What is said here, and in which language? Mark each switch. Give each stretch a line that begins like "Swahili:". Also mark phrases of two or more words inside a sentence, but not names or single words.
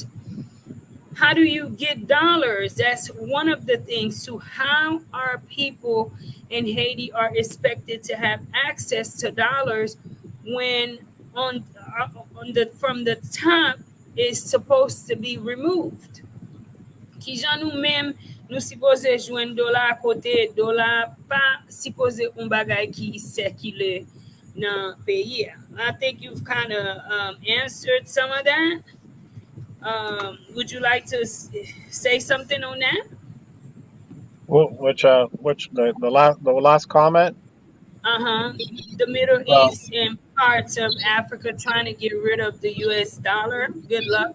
English: How do you get dollars? That's one of the things to how our people in Haiti are expected to have access to dollars when from the top is supposed to be removed.
Haitian Creole: Ki jan nou men nou suppose jwen dolar kote dolar pa suppose un bagay ki circule nan peyi.
English: I think you've kind of answered some of that. Would you like to say something on that? Which the last comment? The Middle East and parts of Africa trying to get rid of the US dollar.